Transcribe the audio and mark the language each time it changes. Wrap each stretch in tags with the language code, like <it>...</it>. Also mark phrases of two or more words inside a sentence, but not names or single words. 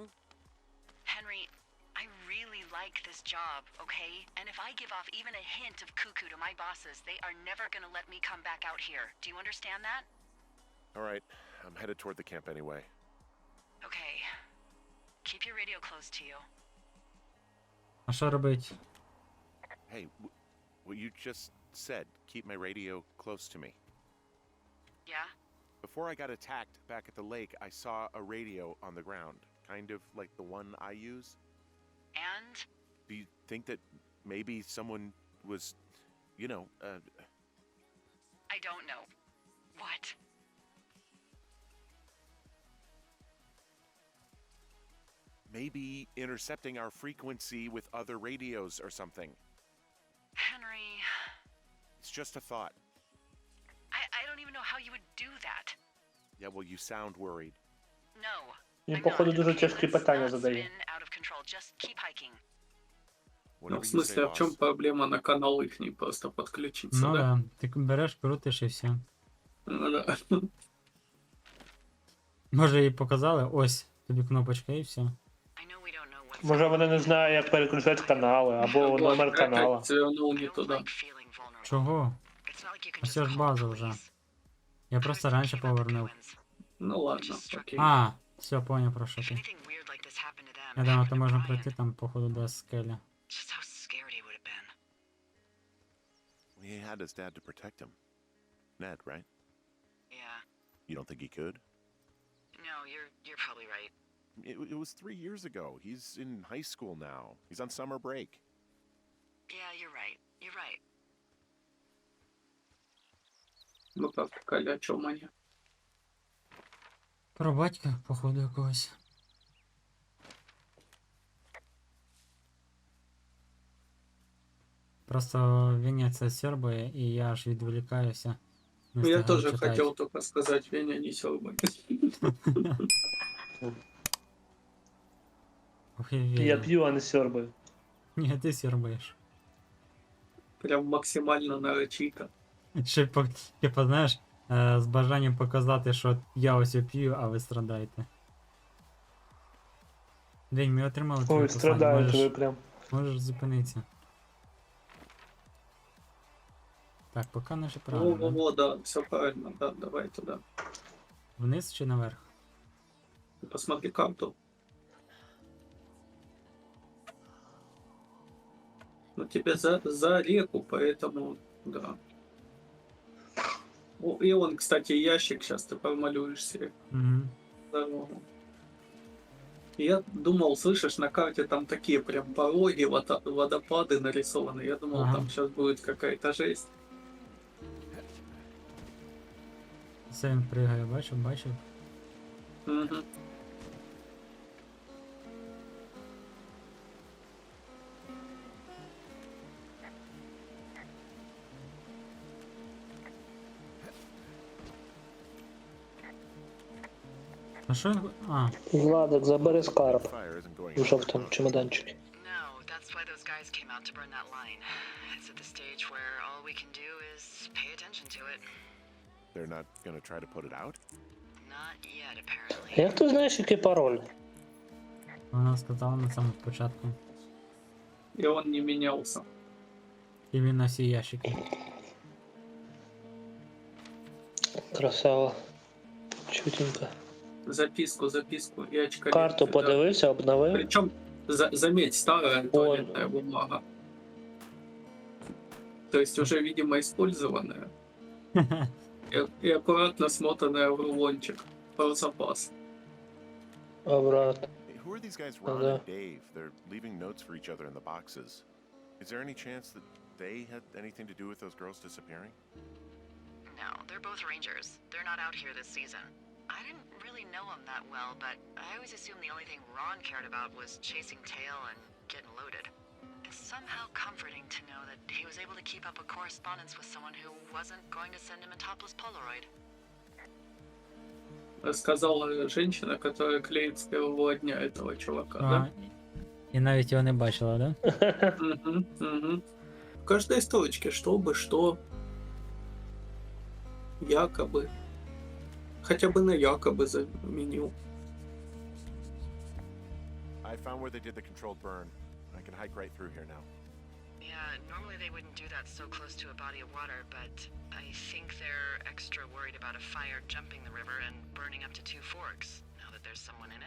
<en>Henry, I really like this job, okay? And if I give off even a hint of cuckoo to my bosses, they are never gonna let me come back out here. Do you understand that? All right. I'm headed toward the camp anyway. Okay. Keep your radio close to you.</en> <uk>А що робить?</uk> <en>Hey, will you just said keep my radio close to me. Yeah? Before I got attacked back at the lake, I saw a radio on the ground, kind of like the one I use. And? Do you think that maybe someone was, I don't know. What? maybe intercepting our frequency with other radios or something? Henry, It's just a thought. I don't even know how you would do that. Yeah, well, you sound worried. No.</en> <uk>Він,</uk> <en>I'm</en> <uk>походу,</uk> <en>not.</en> <uk>дуже</uk> <en>Okay,</en> <uk>тяжкі</uk> <en>let's</en> <uk>питання</uk> <en>not</en> <uk>задає.</uk> <en>spin out of control. Just keep hiking.</en> <ru>Ну,</ru> <en>Whatever</en> <ru>в</ru> <en>you say,</en> <ru>смысле, а в чем</ru> <en>boss.</en> <ru>проблема на канал их просто подключиться, Ну да?</ru> <uk>да, ти береш, крутиш і все. Ну, да. Може їй показали, ось тобі кнопочка і все.</uk> <en>I know we don't know what's</en> <uk>Може вони не знають, як переключати канали, або</uk> <ru>Вот, номер опять канала. завернул</ru> <en>I</en> <ru>не</ru> <en>don't</en> <ru>туда.</ru> <en>like feeling vulnerable.</en> <uk>Чого?</uk> <en>It's not like you can</en> <uk>Ось</uk> <en>just</en> <uk>ж</uk> <en>call</en> <uk>база</uk> <en>the</en> <uk>вже.</uk> <en>police.</en> <uk>Я</uk> <en>I</en> <uk>просто</uk> <en>was</en> <uk>раніше</uk> <en>thinking about the</en> <uk>повернув.</uk> <en>Goins.</en> <uk>Ну ладно, окей. А, все, поняв про що</uk> <en>If</en> <uk>ти.</uk> <en>anything weird like this happened to them,</en> <uk>Я</uk> <en>it</en> <uk>думав,</uk> <en>happened</en> <uk>то</uk> <en>to</en> <uk>можна</uk> <en>Brian.</en> <uk>пройти там, походу, до скелі.</uk> <en>Just how scared he would have been. He had his dad to protect him. Ned, right? Yeah. You don't think he could? No, you're probably right. It was 3 years ago. He's in high school now. He's on summer break. Yeah, you're right. You're right.</en> <ru>Ну как, Коля, о чем они?</ru> <uk>Про батька, походу, якогось. Просто Вєня це сьорбає, і я аж відволікаюся. Не</uk> <ru>Ну, я</ru> <uk>встигаю</uk> <ru>тоже</ru> <uk>читати.</uk> <ru>хотел только сказать, Веня не сёрбай.</ru> <uk>Ох, і Я Вєня. п'ю, а не сьорбаю. Ні, ти сьорбаєш.</uk> <ru>Прям максимально нарочито.</ru> <uk>Ще, типу, знаєш, з бажанням показати, що я ось п'ю, а ви страдаєте. Вень, ми отримали твоє Ой, послання, страдають ви прям. можеш зупинитися. Так, поки наче правильно. да?</uk> <ru>Во-во-во, да, все правильно, да, давай туда.</ru> <uk>Вниз чи наверх?</uk> <ru>Посмотри карту. Ну, тебе за реку, поэтому, да. О, и он, кстати, ящик, сейчас ты помалюешься. Угу. Дорогу. Я думал, слышишь, на карте там такие прям пороги, водопады нарисованы. Я думал, Ага. там сейчас будет какая-то жесть.</ru> <uk>Все він пригає, бачив. Мгм. А що він... А, Владик, забери скарб</uk> <en>Fire isn't going</en> <uk>в жовтому чемоданчику.</uk> <en>No, that's why those guys came out to burn that line. It's at the stage where all we can do is pay attention to it. They're not gonna try to put it out? Not yet, apparently.</en> <uk>Як ти знаєш, який пароль? вона сказала на самому початку.</uk> <ru>И он не менялся.</ru> <uk>І він на всі ящики.</uk> <ru>Красава.</ru> <uk>Чутенько.</uk> <ru>Записку и очко.</ru> <uk>Карту подивився, обновив.</uk> <ru>Причем, заметь, старая туалетная бумага. То есть уже, видимо, использованная. И аккуратно смотанная в рулончик. Про запас. Обрат.</ru> <en>Hey, who are these guys, Ron Hello. and Dave? They're leaving notes for each other in the boxes. Is there any chance that they had anything to do with those girls disappearing? No, they're both rangers. They're not out here this season. I didn't really know him that well, but I always assumed the only thing Ron cared about was chasing tail and getting loaded. It's somehow comforting to know that he was able to keep up a correspondence with someone who wasn't going to send him a topless Polaroid.</en> <ru>Сказала женщина, которая клеит с первого дня этого чувака, А, да?</ru> <uk>і навіть його не бачила, да? Мгм, мгм.</uk> <ru>В каждой строчке, что, якобы. Хотя бы на якобы заменил.</ru> <en>I found where they did the controlled burn. I can hike right through here now. Yeah, normally they wouldn't do that so close to a body of water, but I think they're extra worried about a fire jumping the river and burning up to 2 forks, now that there's someone in it.</en>